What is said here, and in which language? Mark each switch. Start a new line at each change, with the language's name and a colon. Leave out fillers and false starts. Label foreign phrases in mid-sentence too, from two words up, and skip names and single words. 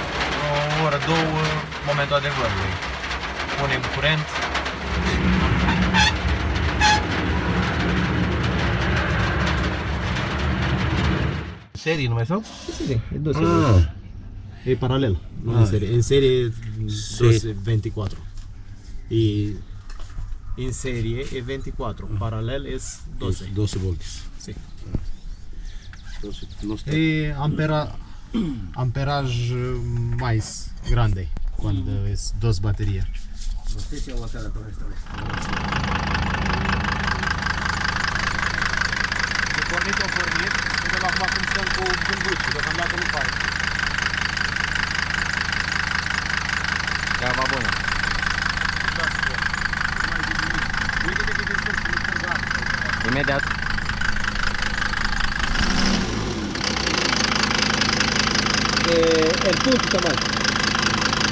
Romanian: O oră, două, momentul adevărului. Punem curent. Serie numai sau? Serie, e 12. E paralel, nu în serie. În serie 24. E in serie e 24,
Spanish: paralel es 12. 12 volts. Sí. Entonces, no está. E amperaj mais grande cuando es dos baterías. No sé si vamos a hacer todo esto.
Romanian: Pornit, vedem acum cum stăm cu gânducii, deocamdată nu pare. Treaba bună. Uite-te cât de stăm să nu curgă apă. Imediat.
Spanish: El punto está mal.